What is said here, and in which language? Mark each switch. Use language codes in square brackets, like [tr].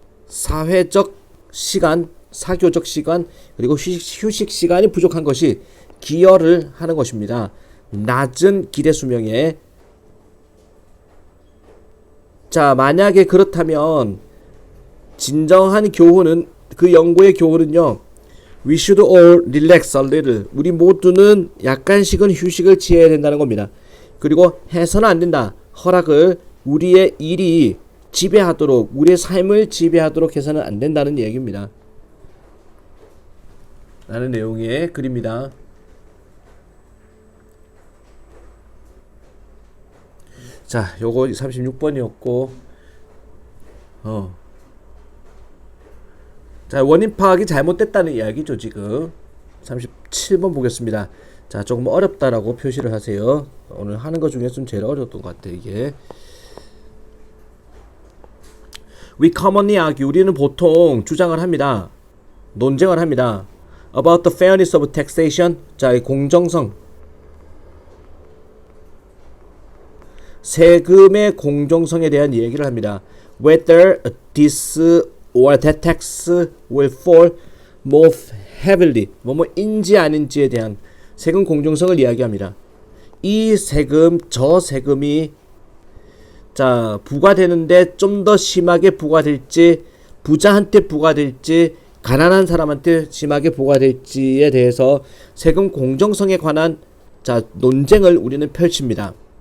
[ko] 사회적 시간, 사교적 시간 그리고 휴식 시간이 부족한 것이 기여를 하는 것입니다. 낮은 기대 수명에 자 만약에 그렇다면 진정한 교훈은 그 연구의 교훈은요. [en] We should all relax a little. [ko] 우리 모두는 약간씩은 휴식을 취해야 된다는 겁니다. 그리고 해서는 안 된다. 허락을 우리의 일이 지배하도록 우리의 삶을 지배하도록 해서는 안 된다는 얘기입니다. 라는 내용의 글입니다. 자, 요거 36번이었고, 자, 원인 파악이 잘못됐다는 이야기죠, 지금. 37번 보겠습니다. 자, 조금 어렵다라고 표시를 하세요. 오늘 하는 것 중에 좀 제일 어려웠던 것 같아요, 이게. [en] We commonly argue, [ko] 우리는 보통 주장을 합니다. 논쟁을 합니다. [en] About the fairness of taxation, [ko] 자, 이 공정성. 세금의 공정성에 대한 얘기를 합니다. [en] Whether this or that tax will fall more heavily, [ko] 뭐뭐인지 아닌지에 대한 세금 공정성을 이야기합니다. 이 세금, 저 세금이 자 부과되는데 좀 더 심하게 부과될지, 부자한테 부과될지, 가난한 사람한테 심하게 부과될지에 대해서 세금 공정성에 관한 자 논쟁을 우리는 펼칩니다.